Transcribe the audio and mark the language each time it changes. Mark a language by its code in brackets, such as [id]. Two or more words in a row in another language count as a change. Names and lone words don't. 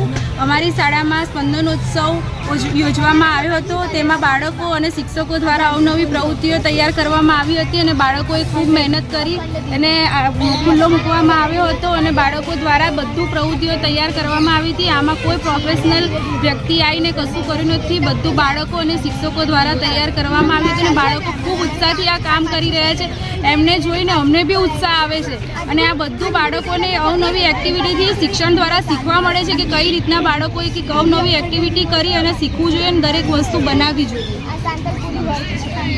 [gu] અમારી શાળામાં સ્પંદનોત્સવ યોજવામાં આવ્યો હતો। તેમાં બાળકો અને શિક્ષકો દ્વારા અવનવી પ્રવૃત્તિઓ તૈયાર કરવામાં આવી હતી અને બાળકોએ ખૂબ મહેનત કરી અને ખુલ્લો મૂકવામાં આવ્યો હતો અને બાળકો દ્વારા બધું પ્રવૃત્તિઓ તૈયાર કરવામાં આવી હતી। આમાં કોઈ પ્રોફેશનલ વ્યક્તિ આવીને કશું કર્યું નથી, બધું બાળકો અને શિક્ષકો દ્વારા તૈયાર કરવામાં આવી હતી અને બાળકો ખૂબ ઉત્સાહથી આ કામ કરી રહ્યા છે। એમને જોઈને અમને બી ઉત્સાહ આવે છે અને આ બધું બાળકોને અવનવી એક્ટિવિટીથી શિક્ષણ દ્વારા શીખવા મળે છે કે કઈ રીતના બાળકોએ કે અવનવી એક્ટિવિટી કરી અને શીખવું જોઈએ અને દરેક વસ્તુ બનાવવી જોઈએ।